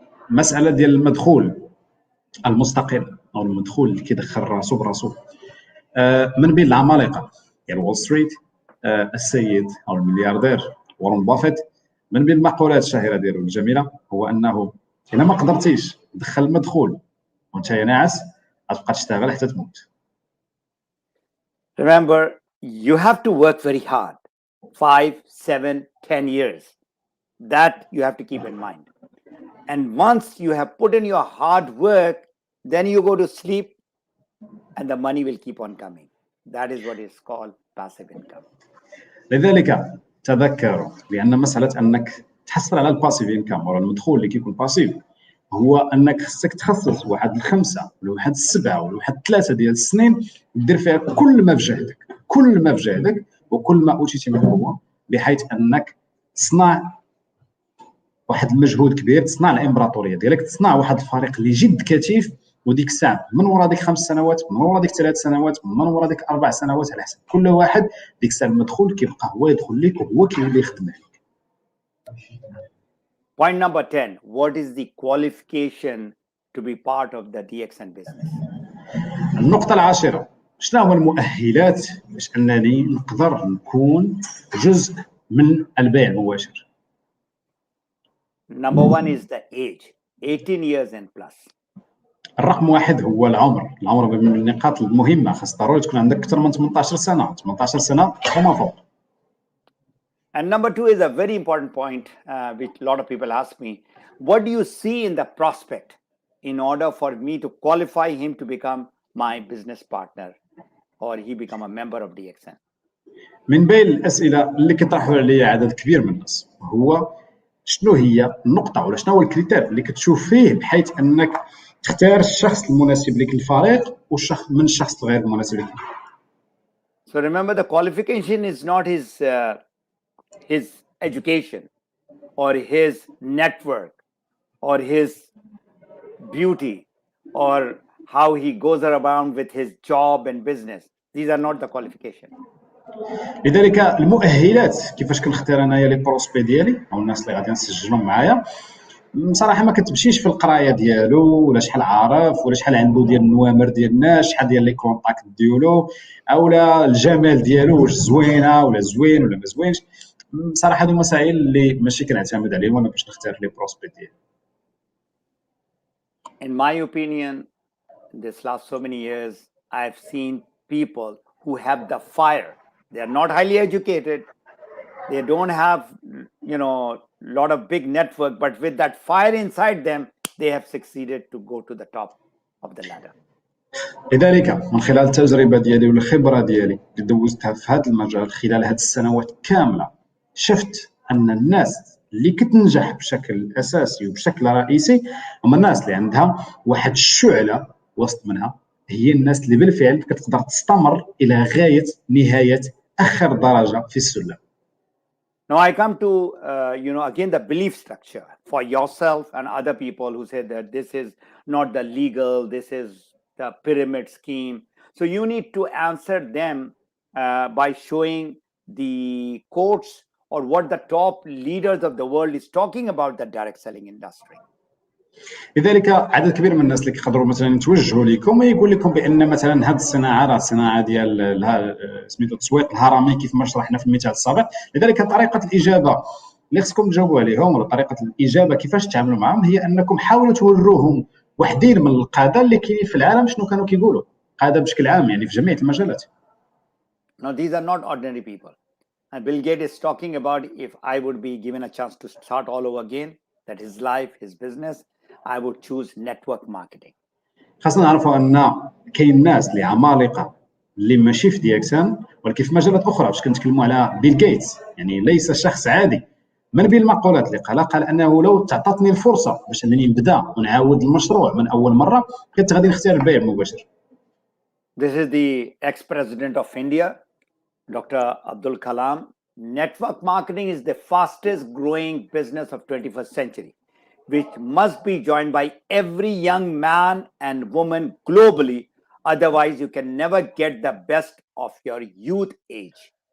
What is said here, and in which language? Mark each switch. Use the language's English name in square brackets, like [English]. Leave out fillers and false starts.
[Arabic] مسألة ديال المدخول المستقل أو المدخول اللي كيدخل راسو براسو، من بين العمالقة ديال وول ستريت السيد أو الملياردير وارون بافيت، من بين المقولات الشهيرة ديالو الجميلة هو أنه إلا ما قدرتيش تدخل المدخول وأنت ناعس غتبقى تشتغل حتى تموت. [English] Remember, you have to work very hard, 5, 7, 10 years. That you have to keep in mind. And once you have put in your hard work, then you go to sleep and the money will keep on coming. That is what is called passive income. [Arabic] لذلك تذكروا بأن مسألة أنك تحصل على الباسيف انكم ولا المدخول اللي كيكون باسيف، هو انك خصك تخصص واحد الخمسه ولا واحد السبعه ولا واحد الثلاثه ديال السنين دير فيها كل ما في جهدك، كل ما في جهدك وكل ما اوتيتي من قوه، بحيث انك تصنع واحد المجهود كبير، تصنع الامبراطوريه ديالك، تصنع واحد الفريق اللي جد كثيف. وديك الساعه من ورا ديك 5 سنوات، من ورا ديك 3 سنوات، من ورا ديك 4 سنوات، على حسب كل واحد، ديك الساعه المدخول كيبقى هو يدخل لك وهو كيولي يخدم عليك. [English] Point number 10. What is the qualification to be part of the DXN business? [Arabic] النقطه العاشره، شنو هما المؤهلات باش انني نقدر نكون جزء من البيع المباشر؟ [English] Number 1 is the age, 18 years and plus. [Arabic] الرقم واحد هو العمر. العمر من النقاط المهمه، خاص ضروري تكون عندك اكثر من 18 سنه، 18 سنه وما فوق. [English] And number 2 is a very important point, which a lot of people ask me. What do you see in the prospect in order for me to qualify him to become my business partner or he become a member of DXN? [Arabic] من بين الاسئله اللي كيطرحوا عليا عدد كبير من الناس هو شنو هي النقطه ولا شنو هو الكريتير اللي كتشوف فيه بحيث انك تختار الشخص المناسب لك الفريق والشخص من الشخص الغير المناسب لك. [English] So remember, the qualification is not his education or his network or his beauty or how he goes around with his job and business. These are not the qualification. [Arabic] لذلك المؤهلات كيفاش كنختار انايا لي بروسبي ديالي او الناس اللي غادي نسجلهم معايا، بصراحه ما كتمشيش في القرايه ديالو ولا شحال عارف ولا شحال عنده ديال النوامر ديال الناس، شحال ديال لي كونتاكت ديالو اولا الجمال ديالو واش زوينه ولا زوين ولا ما زوينش. بصراحه هادو مسائل اللي ماشي كنعتمد عليهم انا باش نختار لي بروسبي ديالي. [English] In my opinion, this last so many years, I've seen people who have the fire. They are not highly educated. They don't have, a lot of big network, but with that fire inside them, they have succeeded to go to the top of the ladder. [Arabic] لذلك من خلال التجربه ديالي والخبره ديالي اللي دوزتها في هذا المجال خلال هذه السنوات كامله، شفت ان الناس اللي كتنجح بشكل اساسي وبشكل رئيسي هما الناس اللي عندها واحد الشعله وسط منها، هي الناس اللي بالفعل كتقدر تستمر الى غايه نهايه اخر درجه في السلم. [English] Now I come to, again, the belief structure for yourself and other people who say that this is not the legal, this is the pyramid scheme. So you need to answer them by showing the quotes or what the top leaders of the world is talking about the direct selling industry. [Arabic] لذلك عدد كبير من الناس اللي كيقدروا مثلا يتوجهوا لكم ويقول لكم بان مثلا هذه الصناعه راه صناعه ديال سميتو التسويق الهرمي كيف ما شرحنا في المثال السابق. لذلك طريقه الاجابه اللي خصكم تجاوبوا عليهم ولا طريقه الاجابه كيفاش تتعاملوا معهم هي انكم حاولوا توروهم وحدين من القاده اللي كاينين في العالم شنو كانوا كيقولوا، قاده بشكل عام يعني في جميع المجالات. [English] Now these are not ordinary people. And Bill Gates is talking about if I would be given a chance to start all over again, that his life, his business, I would choose network marketing. [Arabic] خاصنا نعرفوا ان كاين ناس اللي عمالقه اللي ماشي في DXN ولكن في مجالات اخرى، باش كنتكلموا على بيل غيتس، يعني ليس شخص عادي. من بين المقولات اللي قال انه لو تعطتني الفرصه باش انني نبدا ونعاود المشروع من اول مره كنت غادي نختار البيع المباشر. [English] This is the ex-president of India, Dr. Abdul Kalam. Network marketing is the fastest growing business of 21st century, which must be joined by every young man and woman globally. Otherwise, you can never get the best of your youth age.